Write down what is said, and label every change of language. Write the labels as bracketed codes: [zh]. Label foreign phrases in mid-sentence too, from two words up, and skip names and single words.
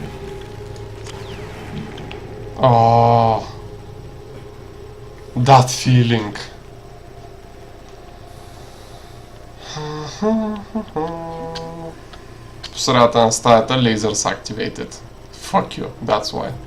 [en] That feeling. [bg] По средата на стаята [en] lasers activated. Fuck you, that's why.